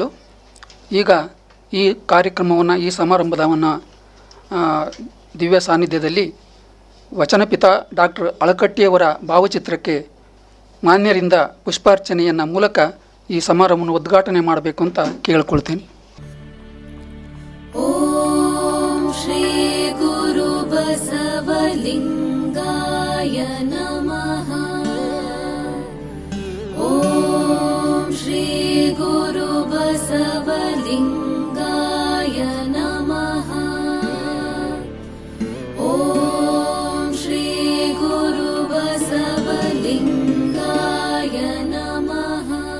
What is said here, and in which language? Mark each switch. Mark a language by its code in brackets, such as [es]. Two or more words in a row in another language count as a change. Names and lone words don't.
[kn] ಈಗ ಈ ಕಾರ್ಯಕ್ರಮವನ್ನು, ಈ ಸಮಾರಂಭವನ್ನು ದಿವ್ಯ ಸಾನ್ನಿಧ್ಯದಲ್ಲಿ ವಚನಪಿತ ಡಾಕ್ಟರ್ ಅಳಕಟ್ಟಿಯವರ ಭಾವಚಿತ್ರಕ್ಕೆ ಮಾನ್ಯರಿಂದ ಪುಷ್ಪಾರ್ಚನೆಯನ್ನು ಮೂಲಕ ಈ ಸಮಾರಂಭವನ್ನು ಉದ್ಘಾಟನೆ ಮಾಡಬೇಕು ಅಂತ ಕೇಳಿಕೊಳ್ತೀನಿ. [sa] ಓಂ ಶ್ರೀ ಗುರು ಬಸವಲಿಂಗಾಯ ನಮಃ. ಓಂ ಶ್ರೀ ಗುರು ಬಸವಲಿಂಗಾಯ ನಮಃ. ಓಂ ಶ್ರೀ ಗುರು ಬಸವಲಿಂಗಾಯ ನಮಃ.